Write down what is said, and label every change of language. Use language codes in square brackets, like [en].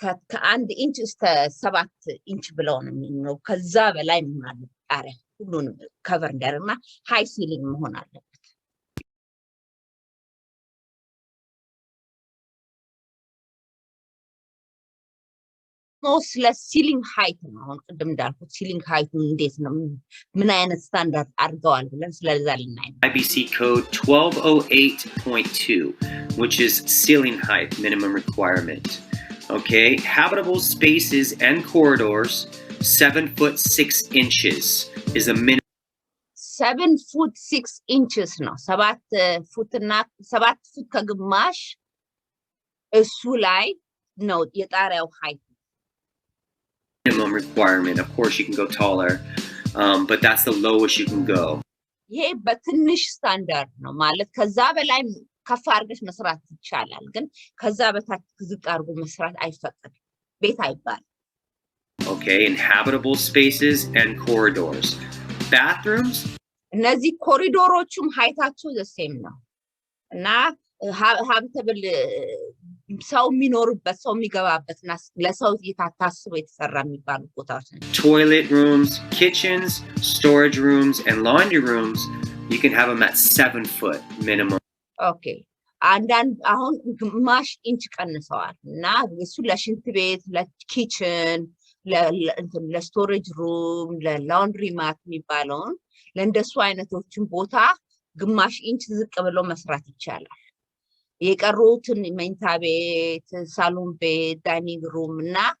[am] ከአንድ ኢንች እስከ 7 ኢንች ብለው ነው ከዛ በላይ መሆን አለበት። ጣሪያ ሁሉንም ከቨር እንዲያደርግና ሃይ ሲሊንግ መሆን አለበት። ስለ ሲሊንግ ሃይት ነው አሁን ቅድም እንዳልኩት ሲሊንግ ሃይቱ እንዴት ነው ምን አይነት ስታንዳርድ አድርገዋል ብለን ስለዛ ልናይ ነው። [en] IBC code 1208.2 which is ceiling height minimum requirement. Okay, habitable spaces and corridors 7 foot 6 inches is a minimum. [am] 7 foot 6 inches ነው 7 ፉትና 7 ፉት ከግማሽ እሱ ላይ ነው የጣሪያው height. [en] Minimum requirement. Of course, you can go taller, but that's the lowest you can go. [am] ይሄ በትንሽ ስታንዳርድ ነው ማለት ከዛ በላይ ከፍ አድርገሽ መስራት ይቻላል ግን ከዛ በታች ዝቅ አድርጎ መስራት አይፈቀድም ቤት አይባል [en] Okay, inhabitable spaces and corridors. Bathrooms? [am] እነዚህ ኮሪዶሮቹም ሃይታቸው [en] the same [am] ነው እና habitable ሰው የሚኖርበት ሰው የሚገባበትና ለሰው ታስቦ የተሰራ የሚባሉ ቦታዎች ናቸው [en] Toilet rooms, kitchens, storage rooms, and laundry rooms, you can have them at 7 foot minimum. Okay. [am] አንዳንድ አሁን ግማሽ ኢንች ቀንሰዋል እና እሱ ለሽንት ቤት ለኪችን ለስቶሬጅ ሩም ለላውንድሪ ማት የሚባለውን ለእንደሱ አይነቶችን ቦታ ግማሽ ኢንች ዝቅ ብሎ መስራት ይቻላል የቀሩትን መኝታ ቤት ሳሎን ቤት ዳይኒንግ ሩም እና